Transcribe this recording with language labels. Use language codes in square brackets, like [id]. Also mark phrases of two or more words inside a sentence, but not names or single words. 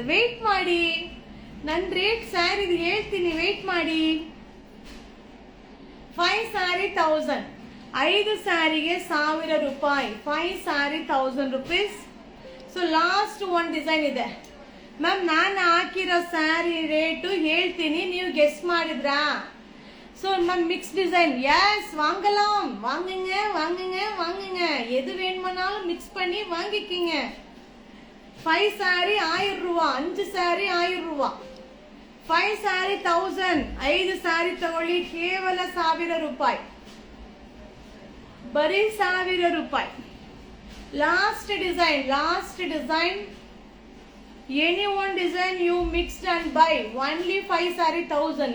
[kn] ವೆಯ್ಟ್ ಮಾಡಿ, ನನ್ನ ರೇಟ್ ಸ್ಯಾರಿ ಹೇಳ್ತೀನಿ, ವೆಯ್ಟ್ ಮಾಡಿ. 5 ಸಾರಿ 1000, 5 ಸ್ಯಾರಿಗೆ 1000 ರೂಪಾಯಿ. 5 ಸಾರಿ 1000 rupees. [en] so last 1 design [kn] ಇದೆ ಮ್ಯಾಮ್. ನಾನು ಹಾಕಿರೋ ಸ್ಯಾರಿ ರೇಟು ಹೇಳ್ತೀನಿ, ನೀವು ಗೆಸ್ ಮಾಡಿದ್ರಾ? [en] so ma'am mix design, yes [ta] வாங்கலாம், வாங்குங்க. எது வேணுமானாலும் மிக்ஸ் பண்ணி வாங்கிக்கிங்க. 5 சாரி 1000 ரூபா, [kn] 5 ಸಾರಿ 1000 ರೂಪಾಯಿ. 5 ಸಾರಿ 1000, 5 ಸಾರಿ ತಗೊಳ್ಳಿ ಕೇವಲ 1000 ರೂಪಾಯಿ, ಬರೀ 1000 ರೂಪಾಯಿ. [en] last design, any one design you mixed and buy only 5 saree 1000.